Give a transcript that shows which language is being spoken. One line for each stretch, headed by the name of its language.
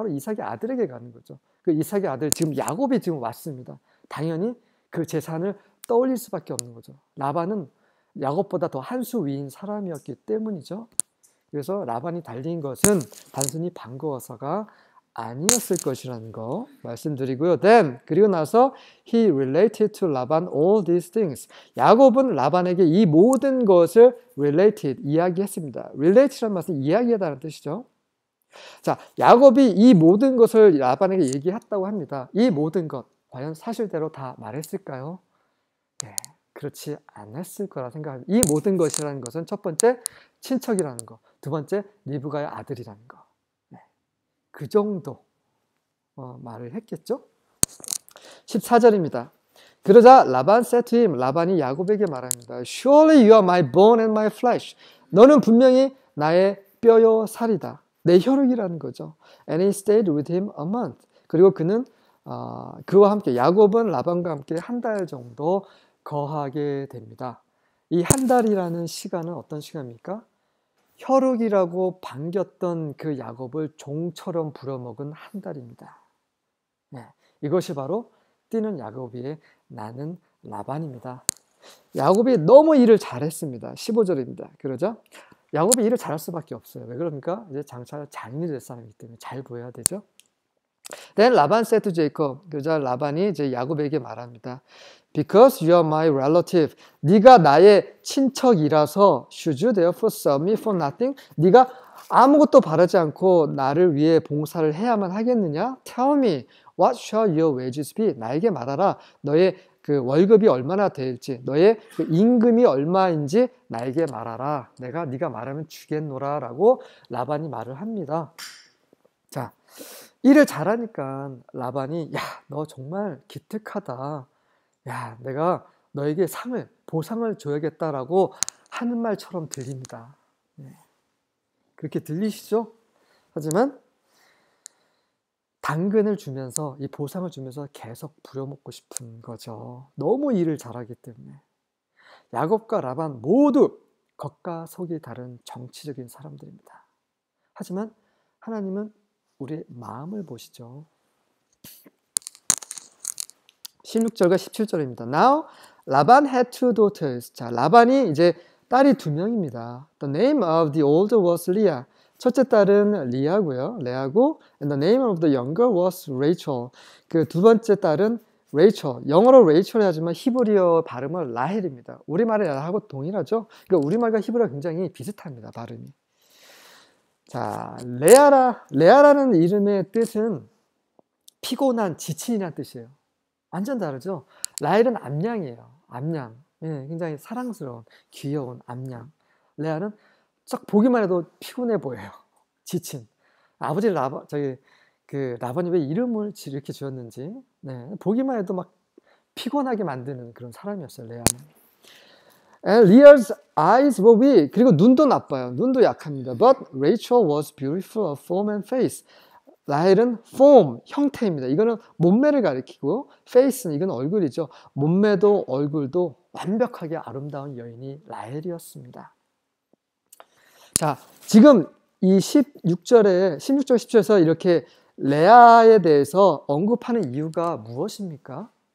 Korean: 바로 이삭의 아들에게 가는 거죠. 그 이삭의 아들 지금 야곱이 지금 왔습니다. 당연히 그 재산을 떠올릴 수밖에 없는 거죠. 라반은 야곱보다 더 한 수 위인 사람이었기 때문이죠. 그래서 라반이 달린 것은 단순히 반가워서가 아니었을 것이라는 거 말씀드리고요.
English: Then
Korean: 그리고 나서
English: he related to Laban all these things.
Korean: 야곱은 라반에게 이 모든 것을 related 이야기했습니다. related란 말은 이야기하다는 뜻이죠. 자, 야곱이 이 모든 것을 라반에게 얘기했다고 합니다. 이 모든 것 과연 사실대로 다 말했을까요? 네, 그렇지 않았을 거라 생각합니다. 이 모든 것이라는 것은 첫 번째 친척이라는 거, 두 번째 리브가의 아들이라는 거. 그 정도 말을 했겠죠? 14절입니다. 그러자 라반
English: said to him,
Korean: 라반이 야곱에게 말합니다.
English: Surely you are my bone and my flesh.
Korean: 너는 분명히 나의 뼈요 살이다. 내 혈육이라는 거죠.
English: And he stayed with him a month.
Korean: 그리고 그는 그와 함께 야곱은 라반과 함께 한 달 정도 거하게 됩니다. 이 한 달이라는 시간은 어떤 시간입니까? 혈육이라고 반겼던 그 야곱을 종처럼 부려먹은 한 달입니다. 네, 이것이 바로 뛰는 야곱이의 나는 라반입니다. 야곱이 너무 일을 잘했습니다. 15절입니다. 그러죠? 야곱이 일을 잘할 수밖에 없어요. 왜 그럽니까? 이제 장차 장인이 될 사람이기 때문에 잘 보여야 되죠.
English: Then 라반 said to Jacob.
Korean: 그러자 라반이 이제 야곱에게 말합니다.
English: Because you are my relative.
Korean: 네가 나의 친척이라서
English: should you therefore serve me for nothing?
Korean: 네가 아무것도 바라지 않고 나를 위해 봉사를 해야만 하겠느냐?
English: Tell me, what shall your wages be?
Korean: 나에게 말하라. 너의 그 월급이 얼마나 될지, 너의 그 임금이 얼마인지 나에게 말하라. 네가 말하면 주겠노라 라고 라반이 말을 합니다. 자, 일을 잘하니까 라반이 야, 너 정말 기특하다. 야, 내가 너에게 보상을 줘야겠다라고 하는 말처럼 들립니다. 네. 그렇게 들리시죠? 하지만 당근을 주면서 이 보상을 주면서 계속 부려먹고 싶은 거죠. 너무 일을 잘하기 때문에. 야곱과 라반 모두 겉과 속이 다른 정치적인 사람들입니다. 하지만 하나님은 우리의 마음을 보시죠. 16절과 17절입니다.
English: Now, Laban had two daughters.
Korean: 자, 라반이 이제 딸이 2명입니다.
English: The name of the older was Leah.
Korean: 첫째 딸은 리아고요. 레아고.
English: And the name of the younger was Rachel.
Korean: 그 두 번째 딸은 Rachel. 영어로 Rachel이 하지만 히브리어 발음은 라헬입니다. 우리말의 라하고 동일하죠. 그러니까 우리말과 히브리어가 굉장히 비슷합니다. 발음이. 자, 레아라는 이름의 뜻은 피곤한, 지친이라는 뜻이에요. 완전 다르죠? 라헬은 암양이에요. 암양. 예, 굉장히 사랑스러운, 귀여운 암양. 레아는 딱 보기만 해도 피곤해 보여요. 지친. 아버지 라반이 왜 이름을 이렇게 지었는지, 네, 보기만 해도 막 피곤하게 만드는 그런 사람이었어요, 레아는.
English: And Leah's eyes were weak.
Korean: 그리고 눈도 나빠요. 눈도 약합니다.
English: But Rachel was beautiful of form and face.
Korean: 라헬은 form, 형태입니다. 이거는 몸매를 가리키고 face는 이건 얼굴이죠. 몸매도 얼굴도 완벽하게 아름다운 여인이 라헬이었습니다. 자, 지금 이 16절, 17절에서 이렇게 레아에 대해서 언급하는 이유가 무엇입니까?